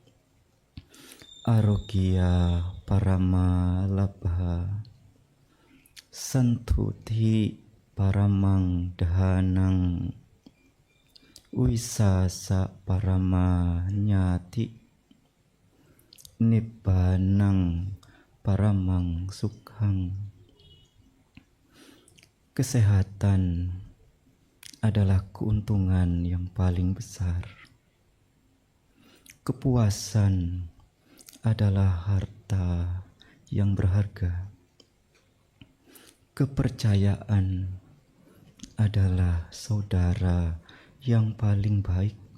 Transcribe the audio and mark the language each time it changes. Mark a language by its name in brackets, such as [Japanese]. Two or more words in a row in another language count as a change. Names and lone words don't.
[Pali] Arogya parama labha santuti paramang dhahanang wisasa parama nyati nibbanang paramang sukhang. [Indonesian] Kesehatan adalah keuntungan yang paling besar. Kepuasan adalah harta yang berharga. Kepercayaan adalah saudara yang paling baik.